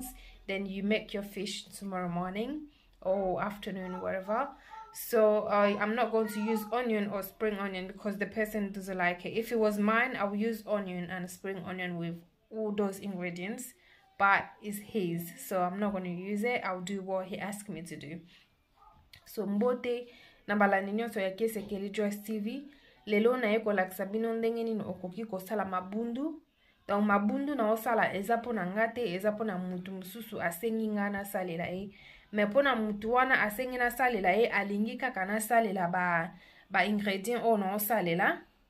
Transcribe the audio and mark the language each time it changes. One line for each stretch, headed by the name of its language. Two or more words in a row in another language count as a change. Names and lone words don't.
English: Then you make your fish tomorrow morning or afternoon, whatever. So I'm not going to use onion or spring onion because the person doesn't like it. If it was mine, I would use onion and spring onion with all those ingredients, but it's his, so I'm not going to use it. I'll do what he asked me to do.
Lingala: So mbote nambala ninyo so ya Casey Kelly Joyce TV. Lelo na yeko like sabino ndenge nini okoki kosala mabundu. Donc mabundu na osala ezapo na ngate, ezapo na mutu mususu asengi nga na salela e. Me pona mutu wana asengi na salela e, alingi kaka na salela ba ingredient o na osalela.